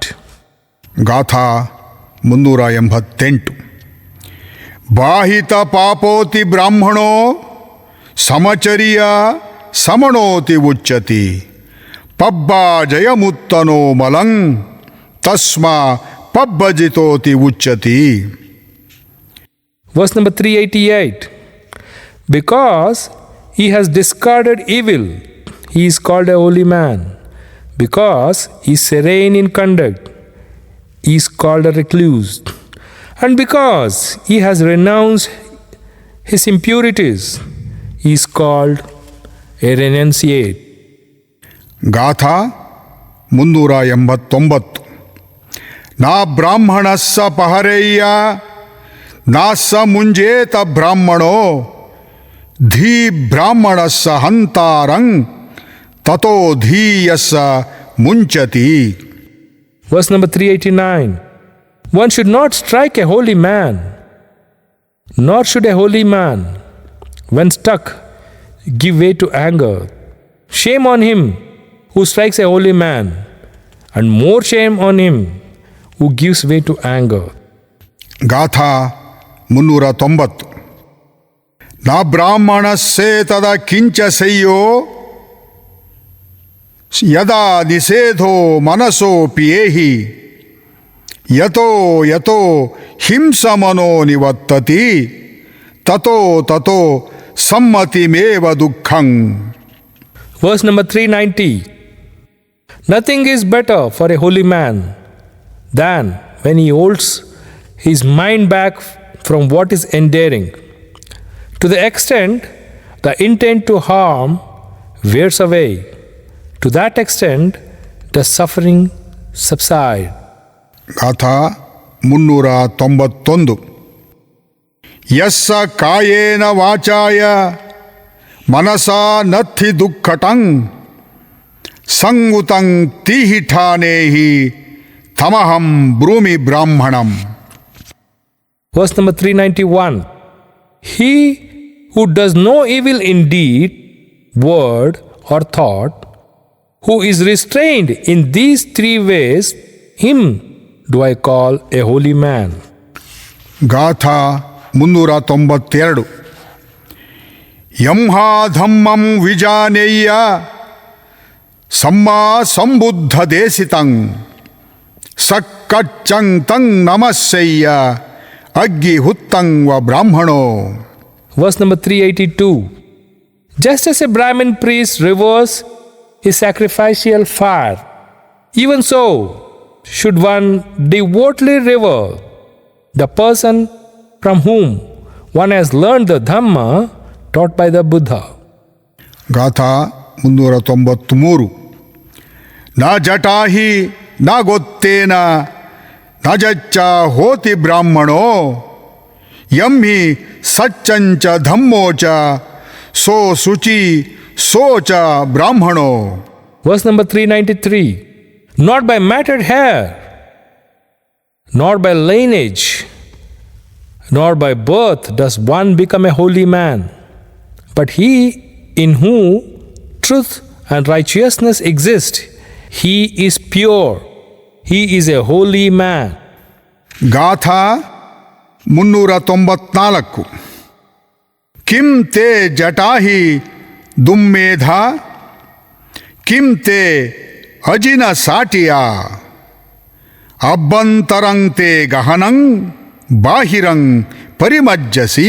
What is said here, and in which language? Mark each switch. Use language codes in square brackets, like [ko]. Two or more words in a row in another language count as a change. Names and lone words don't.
[pi] ಗಾಥಾ 388. ಬಾಹಿತ ಪಾಪೋತಿ ಬ್ರಾಹ್ಮಣೋ ಸಮಚರ್ಯ ಸಮಣೋತಿ ಉಚ್ಯತಿ ಪಬ್ಬಾ ಜಯಮುತ್ತನೋ ಮಲಂ ತಸ್ಮಾ ಪಬ್ಬಜಿತೋತಿ ಉಚ್ಯತಿ. [en] Verse number 388. Because he has discarded evil, he is called a holy man. Because he is serene in conduct, he is called a recluse. And because he has renounced his impurities, he is called a renunciate. [pi] ಗಾಥಾ 389. ನಾ ಬ್ರಾಹ್ಮಣಸ್ಸ ಪಹರೇಯ್ಯ ನಾಸ್ಸ ಮುಂಜೇತ ಬ್ರಾಹ್ಮಣೋ ಧೀ ಬ್ರಾಹ್ಮಣಸ್ಸ ಹಂತಾರಂ ತತೋ ಧೀಯಸ್ಸ ಮುಂಚತಿ. [en] Verse number 389. One should not strike a holy man, nor should a holy man, when struck, give way to anger. Shame on him who strikes a holy man, and more shame on him who gives way to anger. [pi] ಗಾಥಾ 390. ನ ಬ್ರಾಹ್ಮಣಸ್ಸೇತದ ಕಿಂಚ ಸಯ್ಯೋ ಯದಾ ನಿಷೇಧೋ ಮನಸೋ ಪಿಯೇಹಿ ಯತೋ ಯತೋ ಹಿಂಸಮನೋ ನಿವತ್ತತಿ ತತೋ ತತೋ ಸಮ್ಮತಿಮೇವ ದುಃಖಂ. [en] Verse number 390. Nothing is better for a holy man than when he holds his mind back from what is endearing. To the extent the intent to harm wears away, to that extent does suffering subside. [pi] ಗಾಥಾ 391. ಯಸ್ಸ ಕಾಯೇನ ವಾಚಾಯ ಮನಸಾ ನಥಿ ದುಃಖಟಂ ಸಂಗುತಂ ತೀಹಿಠಾನೇಹಿ ತಮಹಂ ಬ್ರೂಮಿ ಬ್ರಾಹ್ಮಣಂ. [en] Verse number 391. He who does no evil in deed, word, or thought, who is restrained in these three ways, him do I call a holy man. [pi] ಗಾಥಾ 392. ಯಂಹಾ ಧಮ್ಮಂ ವಿಜಾನೇಯ್ಯ ಸಮ್ಮಾ ಸಂಬುದ್ಧ ದೇಸಿತಂ ಸಕ್ಕಚ್ಚಂ ತಂ ನಮಸ್ಸಯ್ಯ ಅಗ್ಗಿ ಹುತ್ತಂ ವ ಬ್ರಾಹ್ಮಣೋ. [en] Verse number 382. Just as a Brahmin priest reveres his sacrificial fire, even so should one devotedly revere the person from whom one has learned the Dhamma taught by the Buddha. [pi] ಗಾಥಾ 393. ನ ಜಟಾಹಿ ನ ಗೊತ್ತೇನ ನ ಜಚ್ಚ ಹೋತಿ ಬ್ರಾಹ್ಮಣೋ ಯಂ ಹಿ ಸಚ್ಚಂಚ ಧಮ್ಮೋಚ ಸೋ ಶುಚಿ ಸೋಚ ಬ್ರಾಹ್ಮಣೋ. [en] Verse number 393. Not by matted hair, nor by lineage, nor by birth does one become a holy man, but he in whom truth and righteousness exist, he is pure, he is a holy man. [pi] ಗಾಥಾ 394. ಕಿಂ ತೇ ಜಟಾಹಿ ದುಮ್ಮೇಧ ಕಿಂ ತೇ ಅಜಿನ ಸಾಟಿಯ ಅಭ್ಯಂತರಂ ತೇ ಗಹನಂ ಬಾಹಿರಂ ಪರಿಮಜ್ಜಸಿ.